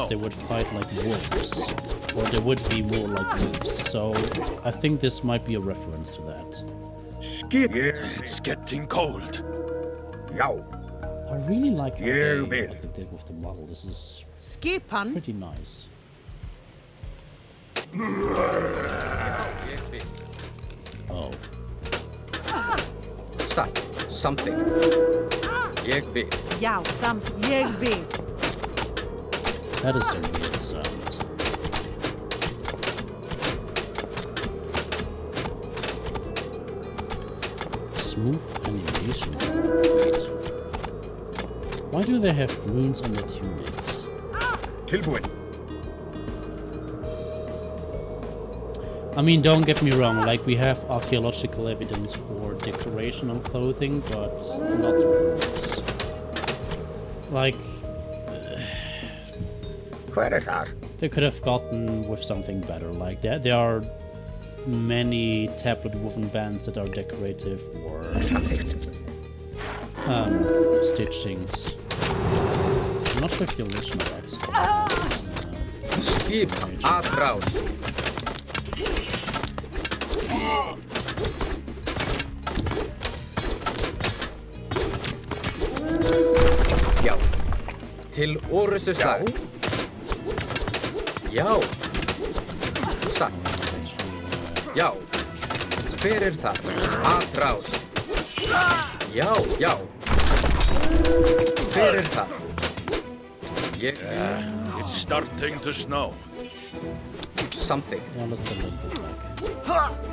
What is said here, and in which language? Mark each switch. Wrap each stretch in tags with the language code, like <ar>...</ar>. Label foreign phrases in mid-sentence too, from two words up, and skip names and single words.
<en>they would fight like wolves, or they would be more like wolves. So I think this might be a reference to that.</en> <is>Skip.</is> <en>It's getting cold.</en> <is>Já.</is> <en>I really like how Yeah, they man. did with the model. This is</en> <is>Skipan.</is> <en>pretty nice.</en> <is>Ég vil.</is> <en>Oh,</en> <is>Satt. Something. Ég vil. Já, something. Ég vil.</is> <en>that is a weird sound. Smooth animation. Wait. Why do they have runes on their tunics?</en> <is>Tilbúin.</is> <en>I mean, don't get me wrong, like we have archaeological evidence for decoration on clothing, but not runes. Like,</en> <is>Hver er þar?</is> <en>they could have gotten with something better. Like there are many tablet woven bands that are decorative or</en> <is>Samþykkt.</is> <en>stitchings. I'm not sure if the original actually has,</en> <is>Skipan. Atrás. Já. Til orustu slag. Já. Satt. Já. Hver þar? Atráð. Já, já. Hver þar? Ég...</is> <en>It's starting to snow. Something. Yeah, let's get a little bit back.</en>